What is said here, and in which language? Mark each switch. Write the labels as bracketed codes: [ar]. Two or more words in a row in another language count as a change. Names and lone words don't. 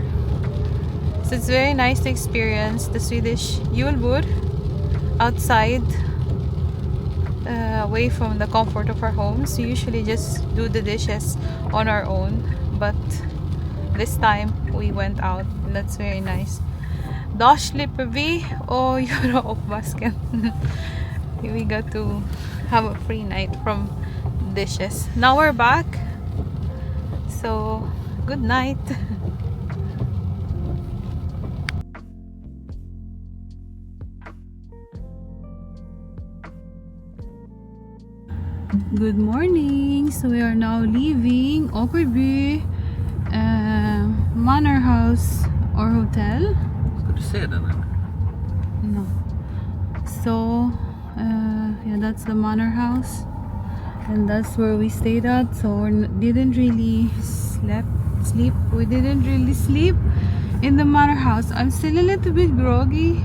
[en] So it's very nice to experience the Swedish JULBORD outside, away from the comfort of our homes. We usually just do the dishes on our own, but this time we went out, and that's very nice. [no] Da slipper vi å gjøre oppvasken. [en] We got to have a free night from dishes. Now we're back, so good night. Good morning. So we are now leaving Åkerby manor house or hotel. [sv] Ska du se den eller? [en] No. So yeah, that's the manor house, and that's where we stayed at. So we didn't really sleep. We didn't really sleep in the manor house. I'm still a little bit groggy.